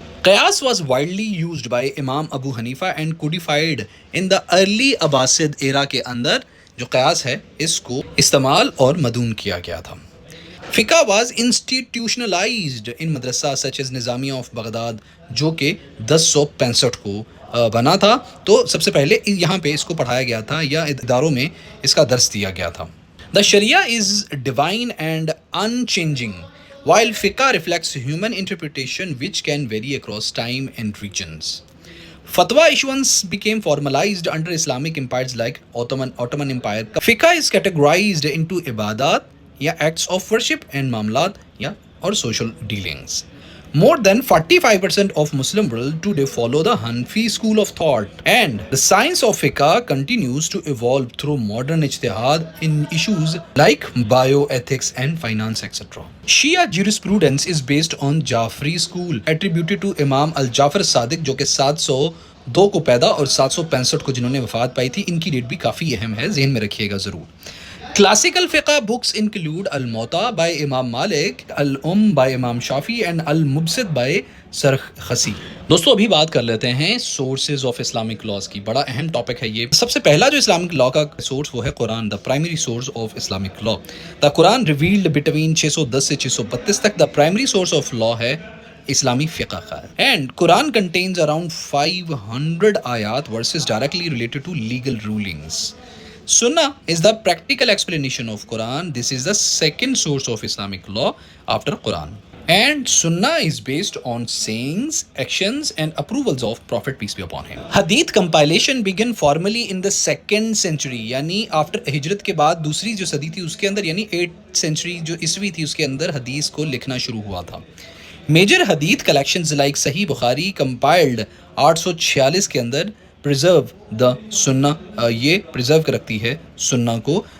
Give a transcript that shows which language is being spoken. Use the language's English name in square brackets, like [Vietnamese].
[English] qiyas was widely used by Imam Abu Hanifa and codified in the early Abbasid era [Urdu] کے اندر جو قیاس ہے اس کو استعمال اور مدون کیا گیا تھا. [English] fiqh was institutionalized in madrasa such as Nizamiyya of Baghdad, [Urdu] جو کہ 1065 کو بنا تھا. تو سب سے پہلے یہاں پہ اس کو پڑھایا گیا تھا یا اداروں میں اس کا درس دیا گیا تھا. [English] The shariah is divine and unchanging while fiqh reflects human interpretation which can vary across time and regions. Fatwa issuance became formalized under Islamic empires like Ottoman Empire. Fiqh is categorized into ibadat یا acts of worship and muamalat یا اور social dealings. More than 45% of Muslim world today follow the Hanfi school of thought, and the science of fiqh continues to evolve through modern ijtihad in issues like bioethics and finance etc. Shia jurisprudence is based on Jafri school attributed to Imam al-Jafar Sadiq، [Urdu] جو کہ 702 کو پیدا اور 765 کو جنہوں نے وفات پائی تھی. ان کی ڈیٹ بھی کافی اہم ہے، ذہن میں رکھیے گا ضرور. [English] Classical fiqh books include Al-Muwatta by Imam Malik, by Imam Shafi and Al-Mubsid by Sarkhasi. [Urdu] دوستو ابھی بات کر لیتے ہیں [English] sources of Islamic laws [Urdu] کی. بڑا اہم ٹاپک ہے یہ. سب سے پہلا جو اسلامک لا کا سورس وہ ہے قرآن, [English] The primary source of Islamic law. The Quran revealed between 610 سے 632 تک. The primary source of law [Urdu] ہے اسلامی فقہ کا. [English] And Quran contains around 500 ayat verses directly related to legal rulings. Sunnah is the practical explanation of Quran. This is the second source of Islamic law after Quran. And Sunnah is based on sayings, actions and approvals of Prophet peace be upon him. Hadith compilation began formally in the 2nd century, [Urdu] یعنی after ہجرت کے بعد دوسری جو صدی تھی اس کے اندر, یعنی 8th century جو عیسوی تھی اس کے اندر حدیث کو لکھنا شروع ہوا تھا. [English] major hadith collections like Sahih Bukhari compiled 846 [Urdu] کے اندر [English] preserve the Sunnah, [Urdu] یہ پرزرو کر رکھتی ہے سنہ کو.